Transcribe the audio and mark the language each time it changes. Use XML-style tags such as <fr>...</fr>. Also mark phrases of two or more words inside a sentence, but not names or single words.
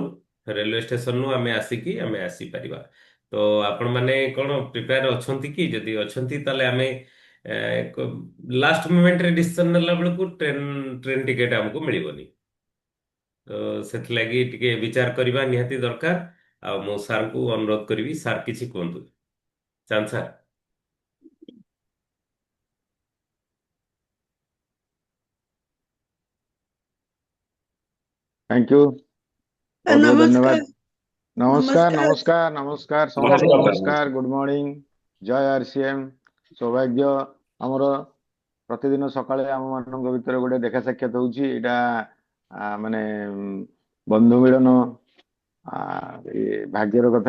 <or>ଆମେ ଆସିକି ଆମେ ଆସିପାରିବା। ତ ଆପଣ ମାନେ କଣ ପ୍ରିପେୟାର ଅଛନ୍ତି କି? ଯଦି ଅଛନ୍ତି ତାହେଲେ ଆମେ ଲାଷ୍ଟ ମୋମେଣ୍ଟରେ ଡିସିସନ ନେଲା ବେଳକୁ ଟ୍ରେନ ଟିକେଟ ଆମକୁ ମିଳିବନି। ତ ସେଥିଲାଗି ଟିକେ ବିଚାର କରିବା ନିହାତି ଦରକାର। ଆଉ ମୁଁ ସାର୍ଙ୍କୁ ଅନୁରୋଧ କରିବି, ସାର୍ କିଛି କୁହନ୍ତୁ। ଚାନ୍ଦ ସାର୍।</or> <en>thank you,</en> <hi>बहुत बहुत</hi> <or>ନମସ୍କାର</or> <hi>धन्यवाद। नमस्कार</hi> <or>ନମସ୍କାର।</or> <hi>नमस्कार नमस्कार समस्त नमस्कार,</hi> <en>good morning,</en> <hi>जय RCM।</hi> <or>ସୌଭାଗ୍ୟ ଆମର ପ୍ରତିଦିନ ସକାଳେ ଆମ ମାନ ଭିତର ଗୋଟେ ଦେଖା ସାକ୍ଷାତ ହଉଚି, ଏଟା ମାନେ ବନ୍ଧୁ ମିଳନ ଭାଗ୍ୟର କଥା।</or>